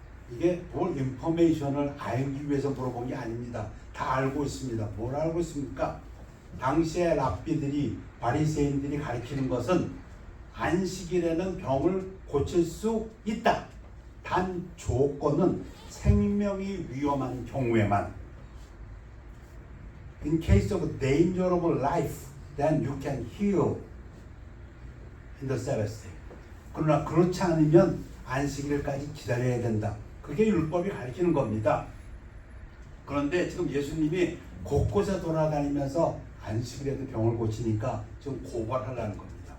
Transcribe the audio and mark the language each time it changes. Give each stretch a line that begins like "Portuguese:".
Korean: 이게 뭘 인포메이션을 알기 위해서 물어본 게 아닙니다. 다 알고 있습니다. 뭘 알고 있습니까? 당시의 랍비들이, 바리새인들이 가르치는 것은 안식일에는 병을 고칠 수 있다. 단 조건은 생명이 위험한 경우에만.
English: In case of danger of life, then you can heal in the Sabbath day.
Korean: 그러나 그렇지 않으면 안식일까지 기다려야 된다. 그게 율법이 가르치는 겁니다. 그런데 지금 예수님이 곳곳에 돌아다니면서 안식일에도 병을 고치니까 지금 고발하려는 겁니다.